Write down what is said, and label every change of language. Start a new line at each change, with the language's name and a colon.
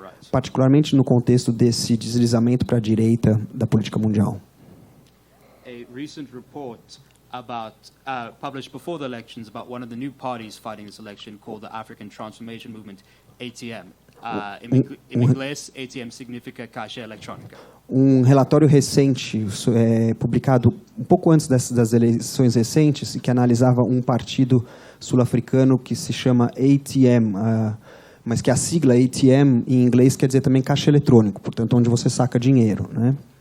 Portuguese: Particularmente no contexto desse deslizamento para a direita da política mundial.
English: A recent report published before the elections about one of the new parties fighting this election called the African Transformation Movement, ATM.
Portuguese: Em inglês, ATM significa caixa eletrônica. Um relatório recente, publicado um pouco antes das eleições recentes, que analisava um partido sul-africano que se chama ATM, mas que a sigla ATM em inglês quer dizer também caixa eletrônico, portanto, onde você saca dinheiro, né?